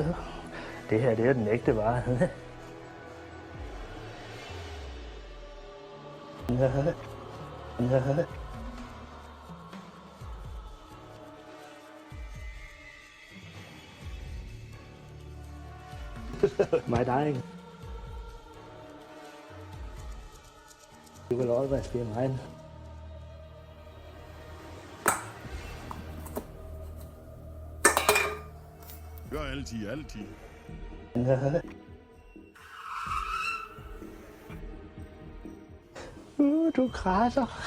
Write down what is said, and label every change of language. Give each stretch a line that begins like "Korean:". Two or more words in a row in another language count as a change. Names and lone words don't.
Danish: Det her, det er den ægte vare.
English: My darling, you will always be mine.
Danish: Gør altid. Du krasser.